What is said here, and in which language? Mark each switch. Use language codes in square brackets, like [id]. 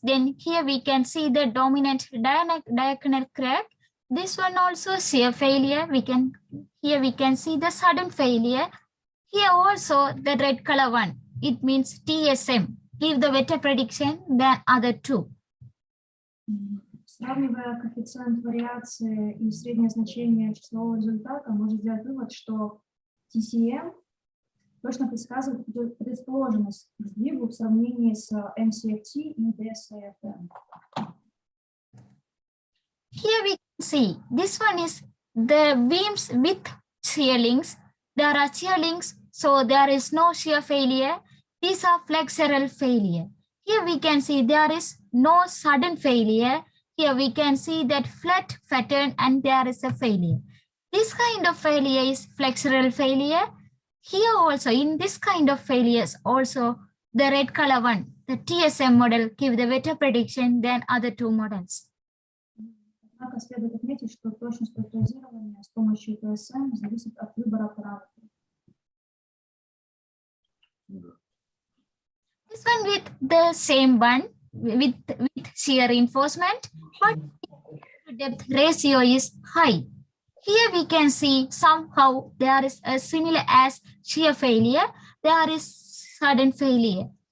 [en] Then here we can see the dominant diagonal crack. This one also shear failure. Here we can see the sudden failure. Here also the red color one. It means TSM. Give the better prediction than other 2. [ru] Сравнивая коэффициент вариации и среднее значение числового результата, можно сделать вывод, что TCM точно предсказывает предрасположенность к сдвигу в сравнении с MCFT и DSAFM. [en] Here we can see this one is the beams with shear links. There are shear links, so there is no shear failure. These are flexural failure. Here we can see there is no sudden failure. Here we can see that flat pattern and there is a failure. This kind of failure is flexural failure. Here also in this kind of failures also the red color one, the TSM model, give the better prediction than other two models. [ru] Однако следует отметить, что точность прогнозирования с помощью TSM зависит от выбора параметров. [en] This one with the same one, with shear reinforcement, but depth ratio is high. Here we can see somehow there is a similar as shear failure, there is sudden failure.